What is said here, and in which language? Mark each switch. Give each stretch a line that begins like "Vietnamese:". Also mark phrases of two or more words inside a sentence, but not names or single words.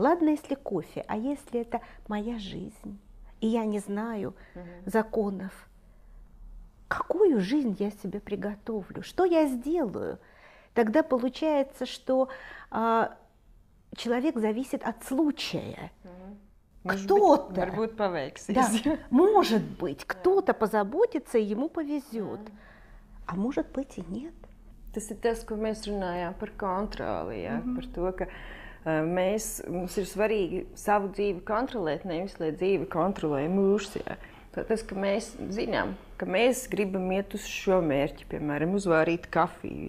Russian: Ладно, если кофе, а если это моя жизнь, и я не знаю законов, какую жизнь я себе приготовлю, что я сделаю? Тогда получается, что человек зависит от случая. Кто-то,
Latvian: varbūt paveiksies.
Russian: Да, может быть, кто-то позаботится, и ему повезет, а может быть и нет.
Latvian: Tas ir tas, ko mēs runājām par kontroli, jā, par to, ka mums ir svarīgi savu dzīvi kontrolēt, nevis lai dzīve kontrolē mūs. Tas, ka mēs zinām, ka mēs gribam iet uz šo mērķi, piemēram, uzvārīt kafiju.